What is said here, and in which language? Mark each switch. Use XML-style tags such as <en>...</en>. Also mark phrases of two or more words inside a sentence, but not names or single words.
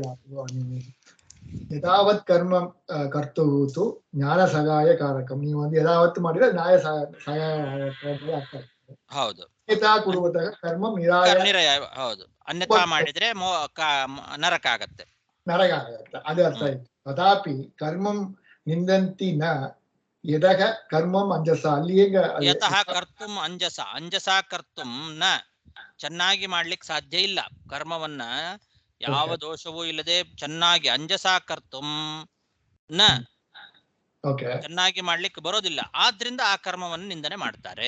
<sa>ಯಥಾವತ್ ಕರ್ಮ ಕರ್ತುಹೂತು ಜ್ಞಾನ ಸಹಾಯ ಕಾರಕಂ.</sa> <kn>ನೀವು ಒಂದು ಯಥಾವತ್ ಮಾಡಿದ್ರೆ ನ್ಯಾಯ ಸಹಾಯ ಅರ್ಥ ಆಗ್ತದೆ. ಹೌದು.</kn> <sa>ಯಥಾ ಕುರುವತಃ ಕರ್ಮ</sa> <kn>ನಿರಾಯ. ಹೌದು, ಅನ್ಯಥಾ ಮಾಡಿದ್ರೆ ನರಕ ಆಗತ್ತೆ. ನರಕ ಆಗತ್ತೆ, ಅದು ಅರ್ಥ ಆಯ್ತು.</kn> <sa>ತಥಾಪಿ ಕರ್ಮಂ ನಿಂದಂತಿ ನ ಯದಃ ಕರ್ಮಂ ಅಂಜಸ.</sa> <kn>ಅಲ್ಲಿ ಈಗ</kn> <sa>ಯತಃ ಕರ್ತುಂ ಅಂಜಸ, ಅಂಜಸ ಕರ್ತುಂ ನ,</sa> <kn>ಚೆನ್ನಾಗಿ ಮಾಡ್ಲಿಕ್ಕೆ ಸಾಧ್ಯ ಇಲ್ಲ ಕರ್ಮವನ್ನ. ಯಾವ ದೋಷವೂ ಇಲ್ಲದೆ ಚೆನ್ನಾಗಿ</kn> <sa>ಅಂಜಸ ಕರ್ತುಂ ನ,</sa> <kn>ಚೆನ್ನಾಗಿ ಮಾಡ್ಲಿಕ್ಕೆ ಬರೋದಿಲ್ಲ. ಆದ್ರಿಂದ ಆ ಕರ್ಮವನ್ನು ನಿಂದನೆ ಮಾಡ್ತಾರೆ.</kn>